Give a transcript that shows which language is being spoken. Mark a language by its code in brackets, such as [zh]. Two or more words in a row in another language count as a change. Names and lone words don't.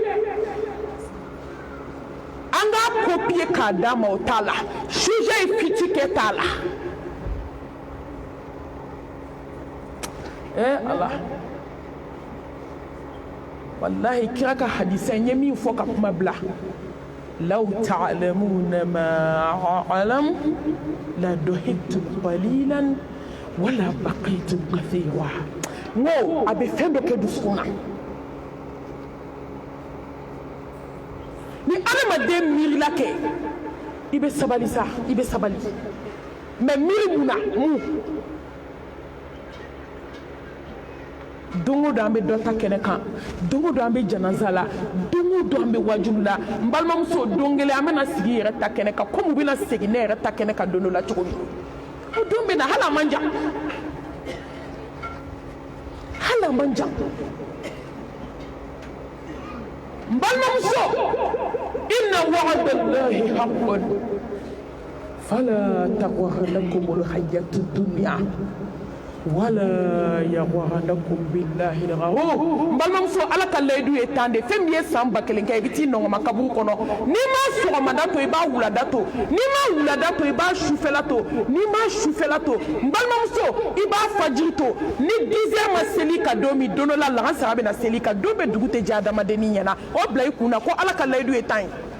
[bm] an k'a copier k'a d'a ma o t'a la sujet ye fiti kɛ t'a la Allah wallahi kira ka hadisa nye min fɔ ka kuma bila [ar] لو تعلمون ما أعلم لضحكتم قليلا ولبكيتم كثيرا [bm] ngo a bɛ fɛn dɔ kɛ dusukun na ni adamaden miirila kɛ i bɛ sabali sa i bɛ sabali mais miiri mun na mun dongo don an bɛ dɔ ta kɛnɛ kan dongo don an bɛ janaza la dongo don an bɛ wajulu la n balimamuso don kelen an bɛna sigi yɛrɛ ta kɛnɛ kan komi u bɛna segin ne yɛrɛ ta kɛnɛ kan don dɔ la cogo min o don bɛ na hali a man jan hali a man jan n balimamuso [ar] إن وعد الله حق فلا تغرنكم الحياة الدنيا ولا يغرنكم بالله الغرور [bm] balimamuso ala ka layidu ye tan de fɛn min ye san 1000 kɛ i bɛ t'i nɔngɔma kaburu kɔnɔ n'i ma sɔgɔmada to i b'a wulada to n'i ma wulada to i b'a sufɛla to n'i ma sufɛla to n balimamuso i b'a fajiri to ni 10 heures ma seli ka don min don dɔ la lahansara bɛ na seli ka don bɛ dugu tɛ diya adamadennin ɲɛna o bila i kun na ko ala ka layidu ye tan ye